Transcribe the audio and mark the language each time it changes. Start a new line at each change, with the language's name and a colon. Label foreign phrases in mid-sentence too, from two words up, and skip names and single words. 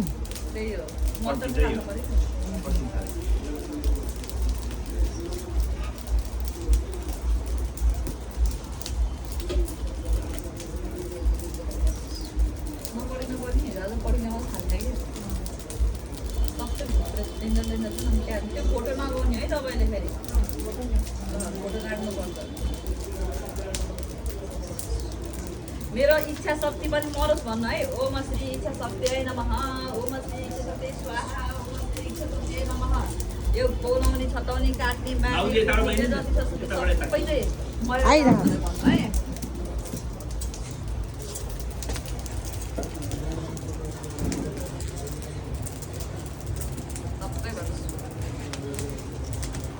Nepali: त्यही हो मन्त्र जानु पर्यो नपढिनु पनि हिजो पढिने मात्रै खान्छ कि सबै डेन्जर त्यो फोटो नगाउने है तपाईँले फेरि फोटो राख्नुपर्छ मेरो इच्छा शक्ति पनि मरोस् भन्नु है
Sanskrit: ओम श्री इच्छा शक्ति नमः
Nepali: ओम श्री इच्छा शक्ति स्वाहा ओम श्री इच्छा शक्ति नमः यो पौलाउने छताउने काट्ने बाँड्ने जति छ सबै चाहिँ मरेर भन्नु है सबै भन्नुहोस्